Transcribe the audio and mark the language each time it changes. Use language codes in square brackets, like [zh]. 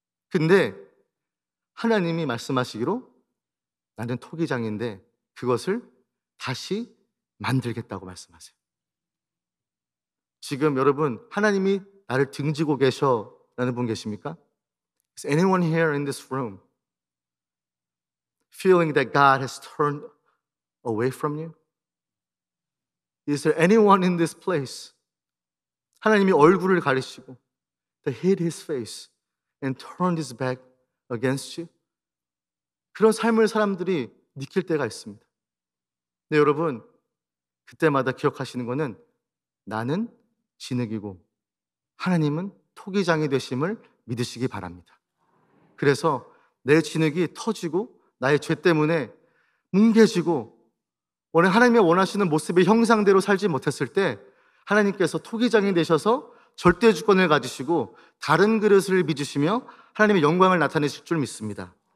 [ko] 근데 하나님이 말씀하시기로 나는 토기장인데 그것을 다시 만들겠다고 말씀하세요. 지금 여러분, 하나님이 나를 등지고 계셔라는 분 계십니까? [en] Is anyone here in this room feeling that God has turned away from you? Is there anyone in this place? [ko] 하나님이 얼굴을 가리시고 [en] that hid his face and turned his back against you? [ko] 그런 삶을 사람들이 느낄 때가 있습니다. 근데 여러분, 그때마다 기억하시는 거는 나는 진흙이고 하나님은 토기장이 되심을 믿으시기 바랍니다. 그래서 내 진흙이 터지고 나의 죄 때문에 뭉개지고 하나님이 원하시는 모습의 형상대로 살지 못했을 때 하나님께서 토기장이 되셔서 절대 주권을 가지시고 다른 그릇을 빚으시며 하나님의 영광을 나타내실 줄 믿습니다.